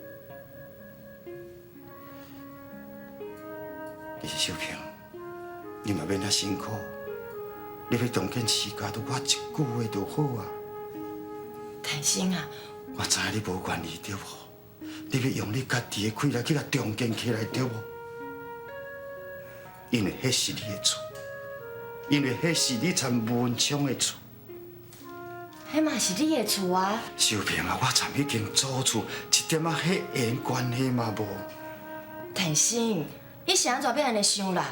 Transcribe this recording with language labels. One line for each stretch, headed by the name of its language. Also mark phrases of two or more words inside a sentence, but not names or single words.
Min Nan Chinese: 其实小平，你嘛免遐辛苦。你要重建世界，都我一句话就好啊。天生啊，我知影你无愿意对无？你要用你家己的气来去甲重建起来对无？因为迄是你的厝，因为迄是你参文昌的厝。迄嘛是你的厝啊。小平啊，我参已经租厝，一点仔血缘关系嘛无。天生，你是安怎要安尼想啦？